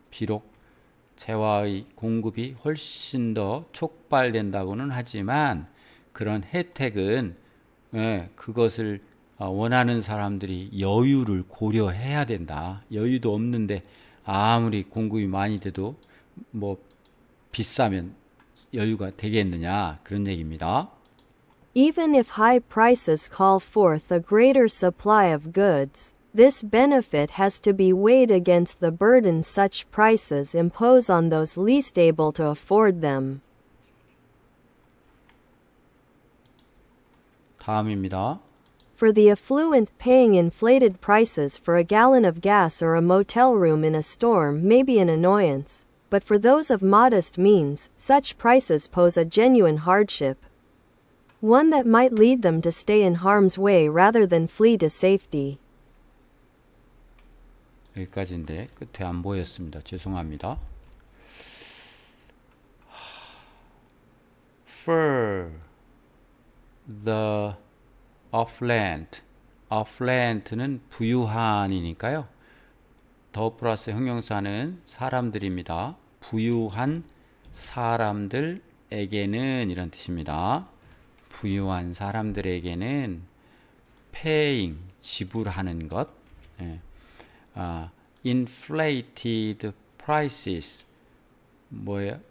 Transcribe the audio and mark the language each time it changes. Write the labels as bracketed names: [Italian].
[Korean] 비록 재화의 공급이 훨씬 더 촉발된다고는 하지만 그런 혜택은 그것을 원하는 사람들이 여유를 고려해야 된다. 여유도 없는데 아무리 공급이 많이 돼도 뭐 비싸면 여유가 되겠느냐 그런 얘기입니다. [English] Even if high prices call forth a greater supply of goods, this benefit has to be weighed against the burden such prices impose on those least able to afford them. [Korean] 다음입니다. [English] For the affluent, paying inflated prices for a gallon of gas or a motel room in a storm may be an annoyance, but for those of modest means, such prices pose a genuine hardship. One that might lead them to stay in harm's way rather than flee to safety. [Korean] 여기까지인데 끝에 안 보였습니다. 죄송합니다. [English] For the affluent, affluent는 [Korean] 부유한이니까요. 더 플러스 형용사는 사람들입니다. 부유한 사람들에게는 이런 뜻입니다. 부유한 사람들에게는 paying, 지불하는 것, [English] inflated prices, [Korean] 뭐예요?